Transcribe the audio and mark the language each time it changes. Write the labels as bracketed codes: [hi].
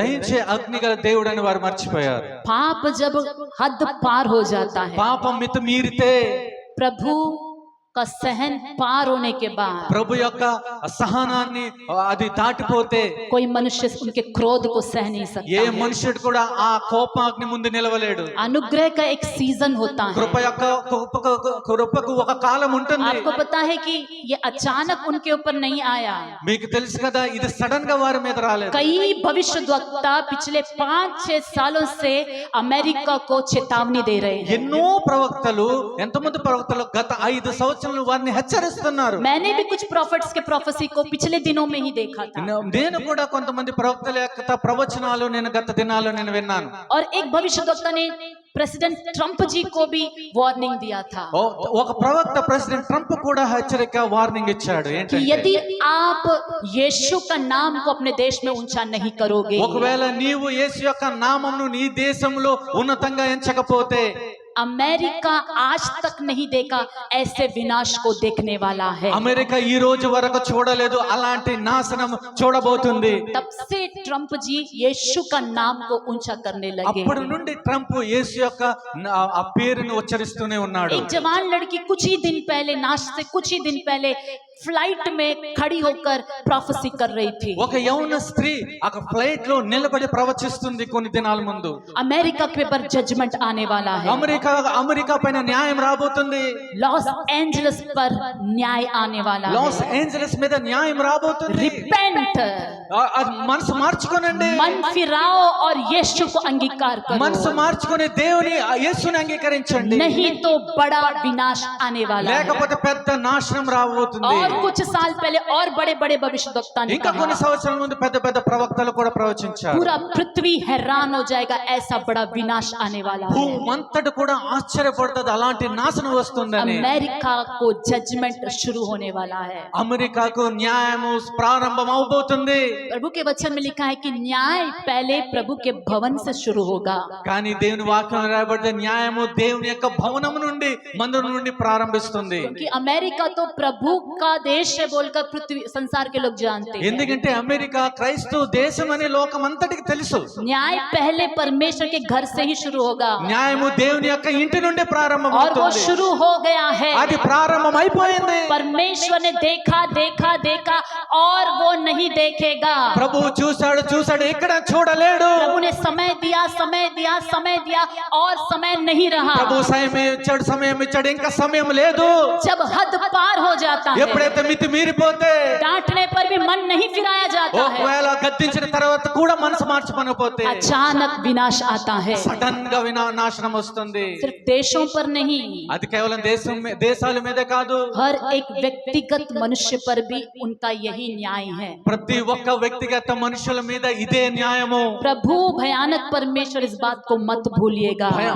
[te] దహించే అగ్ని గల దేవుడు అని వారు మర్చిపోయారు. [hi] पाप जब हद पार हो जाता है, [te] పాపం మితిమీరితే [hi] प्रभु का सहन पार होने के बाद [te] ప్రభు యొక్క సహనాన్ని అది దాటిపోతే [hi] कोई मनुष्य उनके क्रोध को सह नहीं [te] ఏ [hi] सकता है। [te] మనుషుడు కూడా ఆ కోపాగ్ని ముందు నిలవలేడు. [hi] अनुग्रह का एक सीजन होता है। [te] కృప యొక్క కృపకు ఒక కాలం ఉంటుంది. [hi] आपको पता है कि ये अचानक उनके ऊपर नहीं आया। [te] మీకు తెలుసు కదా, ఇది సడన్ గా వారి మీద రాలేదు. [hi] कई भविष्यद्वक्ता पिछले 5-6 सालों से अमेरिका को चेतावनी दे रहे हैं। [te] ఎన్నో ప్రవక్తలు, ఎంతమంది ప్రవక్తలు గత 5 సంవత్సరాలు వారిని హెచ్చరిస్తున్నారు. [hi] मैंने भी कुछ प्रॉफिट्स के प्रोफेसी को पिछले दिनों में ही देखा था, [te] నేను కూడా కొంతమంది ప్రవక్తల యొక్క ప్రవచనాలు నేను గత దినాల్లో నేను విన్నాను. [hi] और एक भविष्यद्वक्ता ने प्रेसिडेंट ट्रंप जी को भी वार्निंग दिया था [te] ఒక ప్రవక్త ప్రెసిడెంట్ ట్రంప్ కూడా హెచ్చరిక వార్నింగ్ ఇచ్చాడు. [hi] कि [te] ఏంటంటే [hi] यदि आप यीशु का नाम को अपने देश में ऊंचा नहीं करोगे, [te] ఒకవేళ నీవు యేసు యొక్క నామమును నీ దేశంలో ఉన్నతంగా ఎంచకపోతే [hi] अमेरिका आज तक नहीं देखा ऐसे विनाश को देखने वाला है। [te] అమెరికా ఈ రోజు వరకు చూడలేదు, అలాంటి నాశనం చూడబోతుంది. [hi] तब से ट्रंप जी यीशु का नाम को ऊंचा करने लगे। [te] అప్పటి నుండి ట్రంప్ యేసు యొక్క ఆ పేరును ఉచ్చరిస్తూనే ఉన్నాడు. [hi] एक जवान लड़की कुछ ही दिन पहले, नाश से कुछ ही दिन पहले फ्लाइट में खड़ी होकर प्रोफेसी कर रही थी। [te] ఒక యౌన స్త్రీ ఆ ఫ్లైట్ లో నిలబడి ప్రవచిస్తుంది కొన్ని దినాల ముందు. [hi] अमेरिका के ऊपर जजमेंट आने वाला है, [te] అమెరికా పైన న్యాయం రాబోతుంది. [hi] लॉस एंजलिस पर न्याय आने वाला [te] లాస్ [hi] है। [te] ఏంజలస్ మీద న్యాయం రాబోతుంది. [en] repent, [te] అది మనసు మార్చుకోనండి, [hi] मन फिराओ और यीशु को अंगीकार [te] మనసు [hi] करो, [te] మార్చుకుని దేవుని యేసుని అంగీకరించండి. [hi] नहीं तो बड़ा विनाश आने वाला है। [te] లేకపోతే పెద్ద నాశనం రాబోతుంది. [hi] और कुछ साल पहले और बड़े बड़े भविष्यद्वक्ता ने [te] ఇంకా కొన్ని [hi] कहा [te] సంవత్సరాల ముందు పెద్ద పెద్ద ప్రవక్తలు కూడా ప్రవచించారు. [hi] पूरा पृथ्वी हैरान हो जाएगा, ऐसा बड़ा विनाश आने वाला है। [te] భూమంతటి కూడా ఆశ్చర్యపడుతుంది, అలాంటి నాశనం వస్తుందని. [hi] अमेरिका को जजमेंट शुरू होने वाला है। [te] అమెరికాకు న్యాయము ప్రారంభం అవబోతుంది. [hi] प्रभु के वचन में लिखा है कि न्याय पहले प्रभु के भवन से शुरू होगा। [te] కానీ దేవుని వాక్యం రాయబడితే న్యాయము దేవుని యొక్క భవనం నుండి, మందిరం నుండి ప్రారంభిస్తుంది. [hi] क्योंकि अमेरिका तो प्रभु का देश है बोलकर पृथ्वी संसार के लोग जानते हैं। [te] ఎందుకంటే అమెరికా క్రైస్తవ దేశం అనే లోకం అంతటికి తెలుసు. [hi] न्याय पहले परमेश्वर के घर से ही शुरू होगा, [te] న్యాయము దేవుని యొక్క ఇంటి నుండి [hi] और वो [te] ప్రారంభమవుతుంది. [hi] शुरू हो गया है। [te] అది ప్రారంభం అయిపోయింది. [hi] परमेश्वर ने देखा देखा देखा और वो नहीं देखेगा। [te] ప్రభువు చూశాడు ఇక్కడ చూడలేడు. [hi] प्रभु ने समय दिया समय दिया समय दिया और समय नहीं रहा। [te] ప్రభు సమయం ఇచ్చాడు, ఇంకా సమయం లేదు. [hi] जब हद पार हो जाता है, [te] ఎప్పుడైతే మితి మీరిపోతే, [hi] डांटने पर भी मन नहीं फिराया जाता है, [te] ఒకవేళ గద్దించిన తర్వాత కూడా మనసు మార్చుకోకపోతే [hi] अचानक विनाश आता है। [te] సడన్ గా నాశనం వస్తుంది. [hi] सिर्फ देशों पर नहीं, [te] అది కేవలం దేశాల మీదే కాదు, [hi] हर एक व्यक्तिगत मनुष्य पर भी उनका यही न्याय है। [te] ప్రతి ఒక్క వ్యక్తిగత మనుషుల మీద ఇదే న్యాయము. [hi] प्रभु भयानक परमेश्वर, इस बात को मत भूलिएगा।